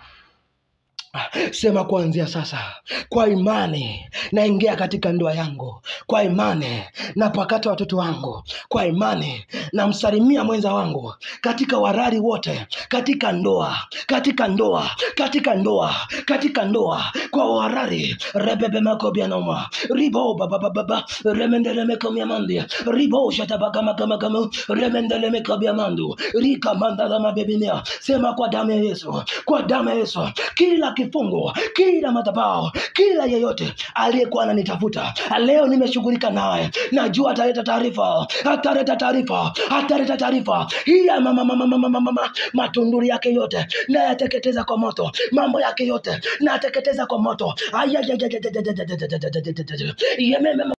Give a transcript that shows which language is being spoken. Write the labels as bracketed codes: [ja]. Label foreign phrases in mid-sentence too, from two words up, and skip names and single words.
[sw] Sema kuanzia sasa, kwa imani naingia katika ndoa yangu, kwa imani napakata watoto wangu, kwa imani namsalimia mwenza wangu katika warari wote, katika ndoa, katika ndoa, katika ndoa, katika ndoa, kwa warari rebebe makobia noma ribo baba remendele mekomia mandi ribo shatabaka makama remendele mekobia mandu rika mandala mabebinia. Sema kwa damu ya Yesu, kwa damu ya Yesu, kila kifungo, kila madhabahu, kila yeyote aliyekuwa ananitafuta leo nimeshughulika naye. Najua ataleta taarifa, ataleta taarifa, ataleta taarifa. Hii mama matunduri yake yote na yateketeza kwa moto, mambo yake yote na yateketeza kwa moto.